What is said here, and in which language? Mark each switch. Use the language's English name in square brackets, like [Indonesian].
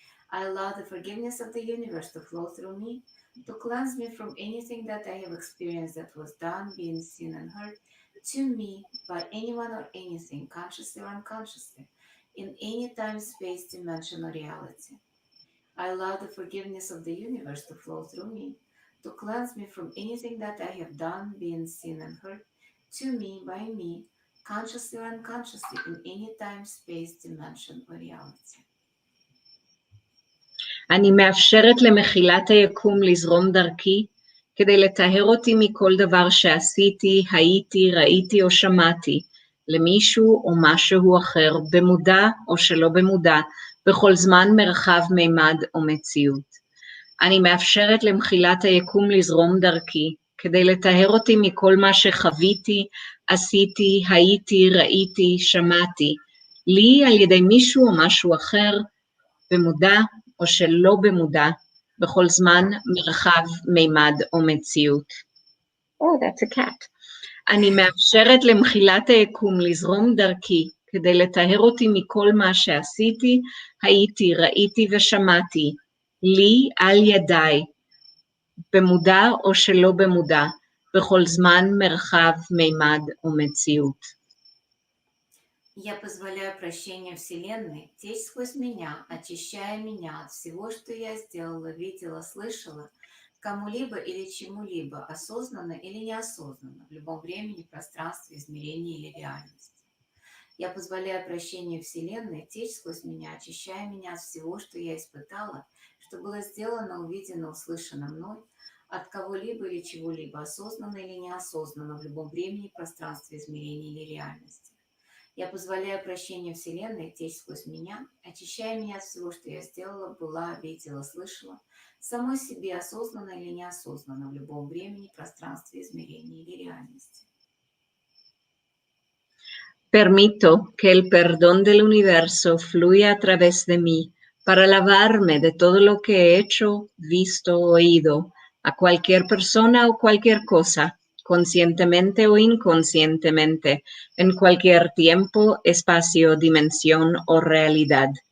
[English] I allow the forgiveness of the universe to flow through me to cleanse me from anything that I have experienced that was done, been, seen, and heard to me by anyone or anything, consciously or unconsciously, in any time, space, dimension, or reality. I allow the forgiveness of the universe to flow through me to cleanse me from anything that I have done, been, seen, and heard to me by me, consciously or unconsciously, in any time, space, dimension, or reality. [Hebrew] אני מאפשרת למחילת היקום לזרום דרכי, כדי לטהר אותי מכל דבר שעשיתי, הייתי, ראיתי או שמעתי, למישהו או משהו אחר, במודע או שלא במודע, בכל זמן, מרחב, מימד או מציאות. אני מאפשרת למחילת היקום לזרום דרכי, כדי לטהר אותי מכל מה שחוויתי, עשיתי, הייתי, ראיתי, שמעתי, לי על ידי מישהו או משהו אחר, במודע או שלא במודע, בכל זמן, מרחב, מימד או מציאות. [English] Oh, that's a cat. [Hebrew] אני מאפשרת למחילת היקום לזרום דרכי, כדי לטהר אותי מכל מה שעשיתי, הייתי, ראיתי ושמעתי, לי על ידיי, במודע או שלא במודע, בכל זמן, מרחב, מימד או מציאות. [Russian] Я позволяю прощению Вселенной течь сквозь меня, очищая меня от всего, что я сделала, видела, слышала, кому-либо или чему-либо, осознанно или неосознанно, в любом времени, пространстве, измерении или реальности. Я позволяю прощению Вселенной течь сквозь меня, очищая меня от всего, что я испытала, что было сделано, увидено, услышано мной, от кого-либо или чего-либо, осознанно или неосознанно, в любом времени, пространстве, измерении или реальности. Я позволяю прощению Вселенной течь сквозь меня, очищая меня от всего, что я сделала, была, видела, слышала, самой себе осознанно или неосознанно, в любом времени, пространстве, измерении или реальности. [Spanish] Permito que el perdón del universo fluya a través de mí para lavarme de todo lo que he hecho, visto, oído, a cualquier persona o cualquier cosa, conscientemente o inconscientemente, en cualquier tiempo, espacio, dimensión o realidad.